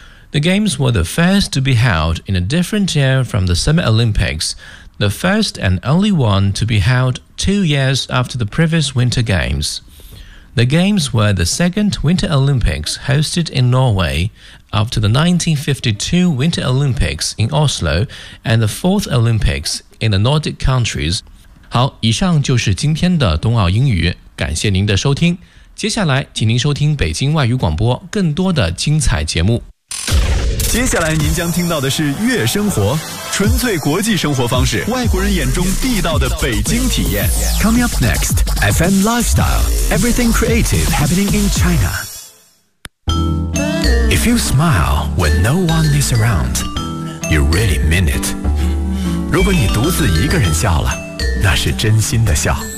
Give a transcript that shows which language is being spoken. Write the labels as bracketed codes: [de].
[en] The Games were the first to be held in a different year from the Summer Olympics, the first and only one to be held 2 years after the previous Winter Games. The Games were the second Winter Olympics hosted in Norway,after the 1952 Winter Olympics in Oslo and the 4th Olympics in the Nordic countries. [zh] 好，以上就是今天的冬奥英语，感谢您的收听。接下来请您收听北京外语广播更多的精彩节目。接下来您将听到的是悦生活，纯粹国际生活方式，外国人眼中地道的北京体验。 [en] Coming up next, FM Lifestyle, Everything Creative Happening in China. If you smile when no one is around, you really mean it. [zh] 如果你独自一个人笑了，那是真心的笑。